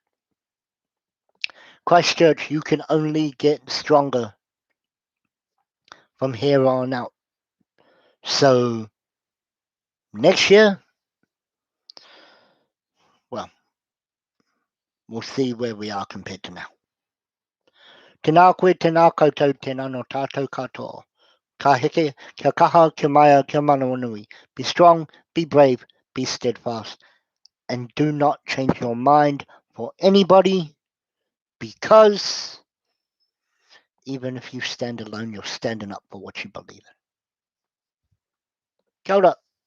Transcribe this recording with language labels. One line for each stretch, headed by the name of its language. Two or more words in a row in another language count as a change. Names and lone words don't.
English: Christchurch, you can only get stronger from here on out. So next year, well, we'll see where we are compared to now.
Māori: Tēnā koe, tēnā koutou, tēnā no tātou katoa. Ka heke, kia kaha, kia maia, kia manawanui.
English: Be strong, be brave, be steadfast. And do not change your mind for anybody, because even if you stand alone, you're standing up for what you believe in. Kia ora.